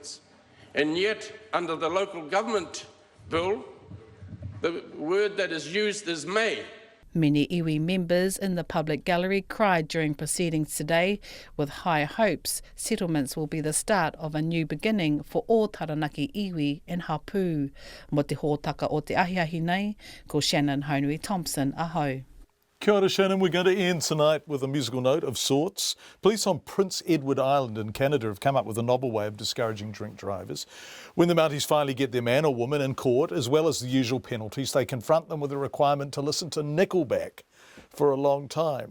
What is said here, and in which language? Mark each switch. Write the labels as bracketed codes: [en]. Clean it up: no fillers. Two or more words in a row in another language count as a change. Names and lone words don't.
[en] And yet, under the local government bill, The word that is used is may. Many iwi members in the public gallery cried during proceedings today. With high hopes, settlements will be the start of a new beginning for all Taranaki iwi and Hapū. [mi] Mo te hōtaka o te ahiahi nei, ko Shannon Haunui-Thompson, ahau. Kia ora, Shannon. [en] We're going to end tonight with a musical note of sorts. Police on Prince Edward Island in Canada have come up with a novel way of discouraging drink drivers. When the Mounties finally get their man or woman in court, as well as the usual penalties, they confront them with a requirement to listen to Nickelback for a long time.